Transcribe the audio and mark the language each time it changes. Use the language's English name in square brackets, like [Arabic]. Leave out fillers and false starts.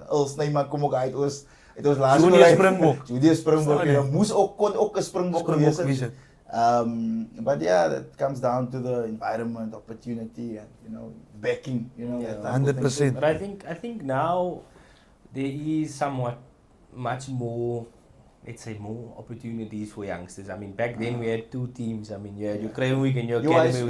[Afrikaans] Snyman kom ook uit ons Laerskool. Junior Springbok. Junior Springbok, jy moes ook kon ook 'n Springbok gewees het. [English] But yeah, that comes down to the environment, opportunity, and, you know, backing, you know. Yeah, that type of thing. 100%. But I think now there is somewhat much more, let's say, more opportunities for youngsters. I mean, back then we had two teams. I mean, you had your Crane Week and your Academy Week.